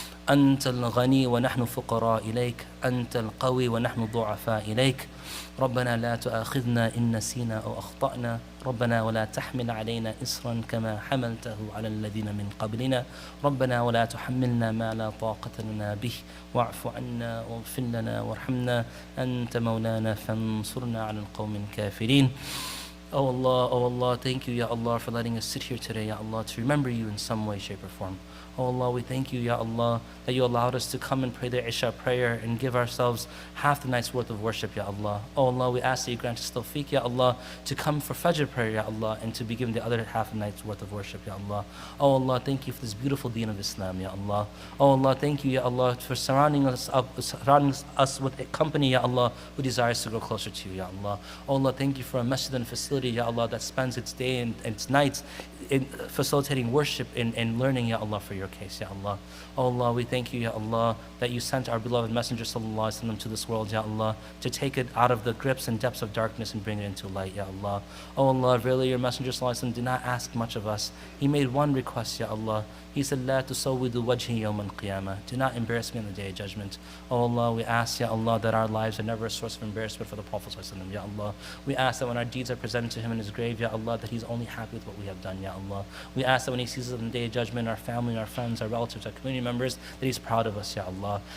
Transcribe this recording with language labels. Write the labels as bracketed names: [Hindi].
[Arabic] أنت الغني ونحن فقراء إليك أنت القوي ونحن ضعفاء إليك ربنا لا تؤاخذنا إن نسينا أو أخطأنا ربنا ولا تحمل علينا إصرا كما حملته على الذين من قبلنا ربنا ولا تحملنا ما لا طاقة لنا به واعف عنا واغفر لنا وارحمنا أنت مولانا فانصرنا على القوم الكافرين [English] Oh Allah, thank you, Ya Allah, for letting us sit here today, Ya Allah, to remember you in some way, shape, or form. Oh Allah, we thank you, Ya Allah, that you allowed us to come and pray the Isha prayer and give ourselves half the night's worth of worship, Ya Allah. Oh Allah, we ask that you grant us tawfiq, Ya Allah, to come for Fajr prayer, Ya Allah, and to be given the other half the night's worth of worship, Ya Allah. Oh Allah, thank you for this beautiful deen of Islam, Ya Allah. Oh Allah, thank you, Ya Allah, for surrounding us with a company, Ya Allah, who desires to grow closer to you, Ya Allah. Oh Allah, thank you for a masjid and facility, Ya Allah, that spends its day and its nights in facilitating worship and learning, Ya Allah, for your case, Ya Allah. Oh Allah, we thank you, Ya Allah, that you sent our beloved Messenger Sallallahu Alaihi Wasallam to this world, Ya Allah, to take it out of the grips and depths of darkness and bring it into light, Ya Allah. Oh Allah, really, your Messenger Sallallahu Alaihi Wasallam did not ask much of us. He made one request, Ya Allah. [Arabic] He said, لا تسودوا وجهي يوم القيامة. [English] Do not embarrass me on the day of judgment. Oh Allah, we ask, Ya Allah, that our lives are never a source of embarrassment for the Prophet Sallallahu Alaihi Wasallam, Ya Allah. We ask that when our deeds are presented to him in his grave, Ya Allah, that he's only happy with what we have done, Ya Allah. We ask that when he sees us on the day of judgment, our family, our friends, our relatives, our community members, that he's proud of us, Ya Allah.